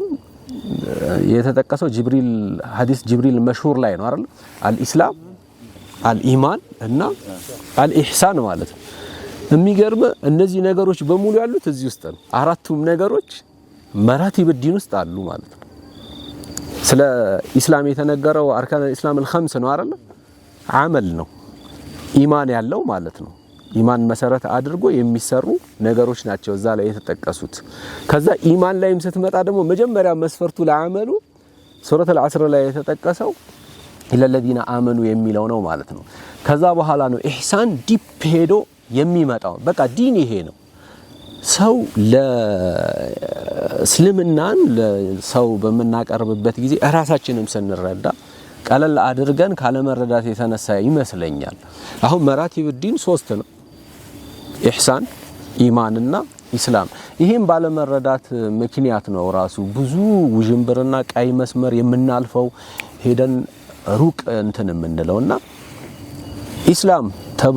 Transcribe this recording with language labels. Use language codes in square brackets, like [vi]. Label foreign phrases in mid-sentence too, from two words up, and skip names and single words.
[am] የተጠቀሰው ጅብሪል ሐዲስ ጅብሪል መሽሁር ላይ ነው አይደል [ar] الإسلام الإيمان [am] እና አልኢህሳን ማለት ነው የሚገርም እነዚህ ነገሮች በሙሉ ያሉት እዚህ ውስጥ ነው አራቱም ነገሮች [ar] مراتب الدين [am] ውስጥ አሉ ማለት ነው ስለ ኢስላም የተነገረው [ar] أركان الإسلام الخمس [am] ነው አይደል አመል ነው ኢማን ያለው ማለት ነው ኢማን መሰረት አድርጎ የሚሰሩ ነገሮች ናቸው እዛ ላይ የተጠቀሱት ከዛ ኢማን ላይም ስትመጣ ደግሞ መጀመሪያ መስፈርቱ ለአመሉ [ar] سورة العصر [am] ላይ የተጠቀሰው [ar] إلا الذين آمنوا [am] የሚለው ነው ማለት ነው ከዛ በኋላ ነው ኢህሳን ዲፕ ሄዶ የሚመጣው በቃ ዲን ይሄ ነው ሰው ለእስልምናን ለሰው በመናቀርብበት ጊዜ ራሳችንም ስንረዳ ቀለል አድርገን ካለ መረዳት የተነሳ ይመስለኛል አሁን [ar] مراتب الدين [am] 3 ነው ኢህሳን ኢማንና ኢስላም ይሄን ባለ መረዳት ምክንያት ነው ራሱ ብዙ ውጅንብርና ቀይ መስመር የምናልፈው ሄደን ሩቅ እንትን የምንለውና ኢስላም ተብሎ